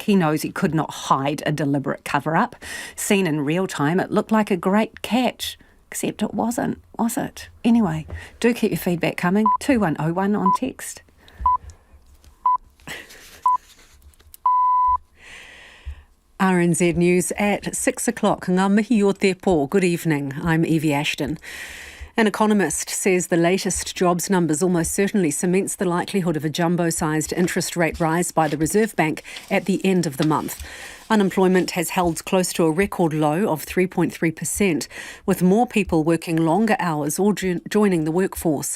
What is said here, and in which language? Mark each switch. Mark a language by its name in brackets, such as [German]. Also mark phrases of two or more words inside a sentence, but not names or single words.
[English] He knows he could not hide a deliberate cover-up. Seen in real time, it looked like a great catch. Except it wasn't, was it? Anyway, do keep your feedback coming. 2101 on text. RNZ News at 6 o'clock. [Māori] Ngā mihi o te pō. [English] Good evening. I'm Evie Ashton. An economist says the latest jobs numbers almost certainly cements the likelihood of a jumbo-sized interest rate rise by the Reserve Bank at the end of the month. Unemployment has held close to a record low of 3.3%, with more people working longer hours or joining the workforce.